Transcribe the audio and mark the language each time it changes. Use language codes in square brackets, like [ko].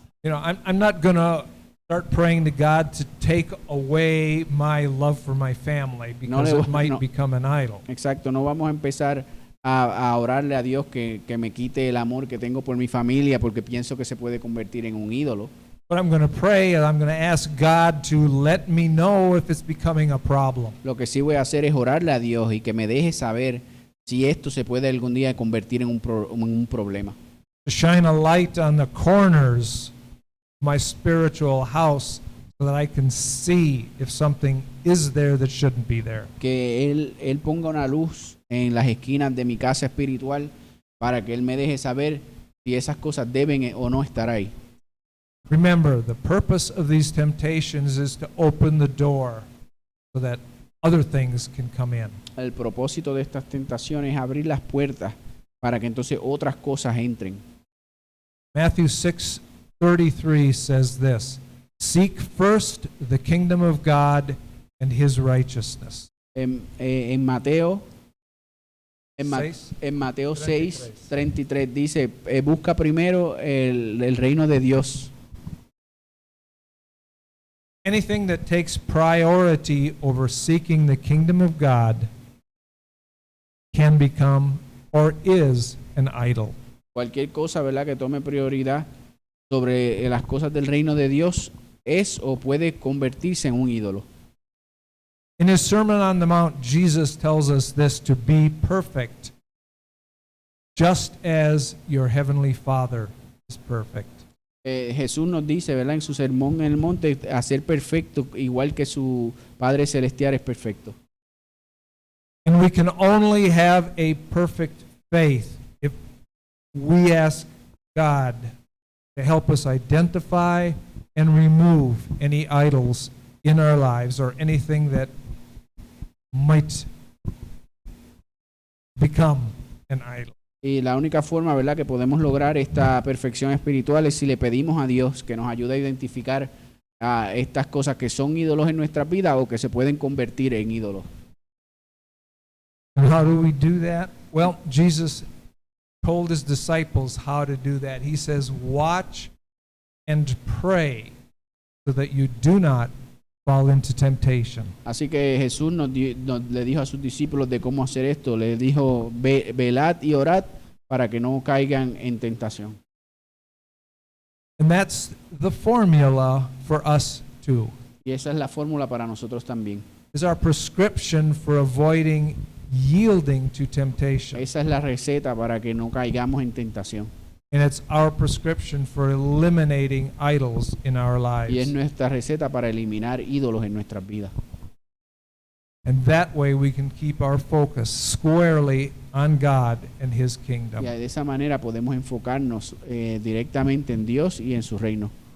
[en] You know, I'm not going to start praying to God to take away my love for my family because it might become an idol. [es] Exacto, no vamos a empezar a orarle a Dios que me quite el amor que tengo por mi familia porque pienso que se puede convertir en un ídolo. [en] But I'm going to pray and I'm going to ask God to let me know if it's becoming a problem. [es] Lo que sí voy a hacer es orarle a Dios y que me deje saber si esto se puede algún día convertir en un problema. [en] To shine a light on the corners of my spiritual house so that I can see if something is there that shouldn't be there. [es] Que él ponga una luz en las esquinas de mi casa espiritual para que Él me deje saber si esas cosas deben o no estar ahí. [en] Remember, the purpose of these temptations is to open the door so that other things can come in. [es] El propósito de estas tentaciones es abrir las puertas para que entonces otras cosas entren. [en] Matthew 6:33 says this, "Seek first the kingdom of God and His righteousness." [es] En Mateo 6:33 6:33 dice, busca primero el reino de Dios. [en] Anything that takes priority over seeking the kingdom of God can become or is an idol. [es] Cualquier cosa, ¿verdad?, que tome prioridad sobre las cosas del reino de Dios es o puede convertirse en un ídolo. [en] In his Sermon on the Mount, Jesus tells us this, to be perfect, just as your heavenly Father is perfect. [es] Jesús nos dice, ¿verdad?, en su sermón en el monte, a ser perfecto, igual que su Padre Celestial es perfecto. [en] And we can only have a perfect faith if we ask God to help us identify and remove any idols in our lives or anything that might become an idol. [es] Y la única forma, ¿verdad?, que podemos lograr esta perfección espiritual es si le pedimos a Dios que nos ayude a identificar estas cosas que son ídolos en nuestra vida o que se pueden convertir en ídolos. [en] And how do we do that? Well, Jesus told his disciples how to do that. He says, watch and pray so that you do not fall into temptation. [es] Así que Jesús le dijo a sus discípulos de cómo hacer esto. Le dijo, velad y orad para que no caigan en tentación. [en] And that's the formula for us too. [es] Y esa es la fórmula para nosotros también. [en] Is our prescription for avoiding yielding to temptation. [es] Esa es la receta para que no caigamos en tentación. [en] And it's our prescription for eliminating idols in our [es] Y es [en] lives. [es] nuestra receta para eliminar ídolos en nuestras vidas. [en] And that way we can keep our focus squarely on God and His [es] Y [en] kingdom. [es] de esa manera podemos enfocarnos directamente en Dios y en su reino.